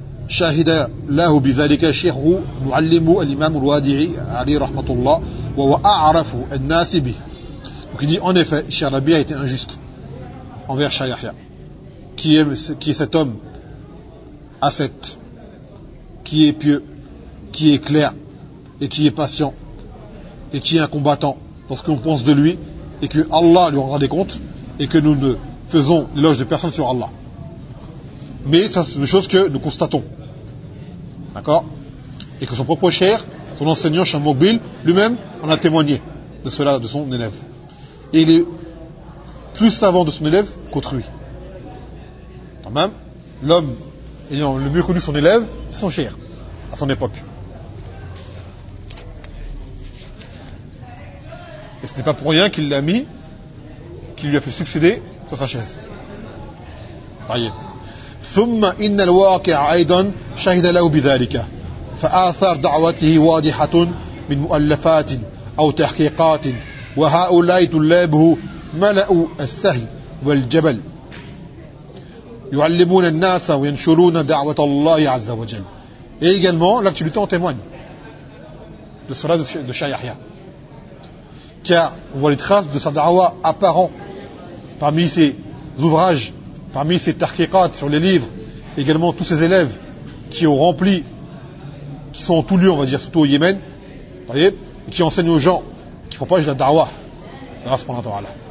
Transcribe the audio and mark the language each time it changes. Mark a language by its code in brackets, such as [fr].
[ar] شاهد له بذلك شيخه معلم الإمام الوادعي علي رحمة الله وهو أعرف الناس به. [fr] Donc il dit en effet, Cheikh Rabi a été injuste envers Cheikh Yahya, qui est cet homme ascète, qui est pieux, qui est clair et qui est patient et qui est un combattant parce qu'on pense de lui et que Allah lui rendra des comptes et que nous ne faisons l'éloge de personne sur Allah. Mais ça, c'est une chose que nous constatons. D'accord ? Et que son propre cheikh, son enseignant, Cheikh Mokbil, lui-même, en a témoigné de cela, de son élève. Et il est plus savant de son élève qu'autrui. Quand même, l'homme ayant le mieux connu son élève, c'est son cheikh, à son époque. Et ce n'est pas pour rien qu'il l'a mis, qu'il lui a fait succéder sur sa chaise. Voyez. [ar] ثم إن الواقع أيضا شهد له بذلك فآثار دعوته واضحة من مؤلفات أو تحقيقات وهؤلاء طلابه ملأوا السهل والجبل يعلمون الناس وينشرون دعوة الله عز وجل. [fr] Et également l'actualité en témoigne de cela de Cheikh Yahya, car on voit les traces de sa da'wa apparent parmi ses ouvrages, parmi ces tahkikat sur les livres, également tous ces élèves qui ont rempli, qui sont en tout lieu, on va dire, surtout au Yémen, voyez, et qui enseignent aux gens, qui propagent la da'wah, grâce à Allah.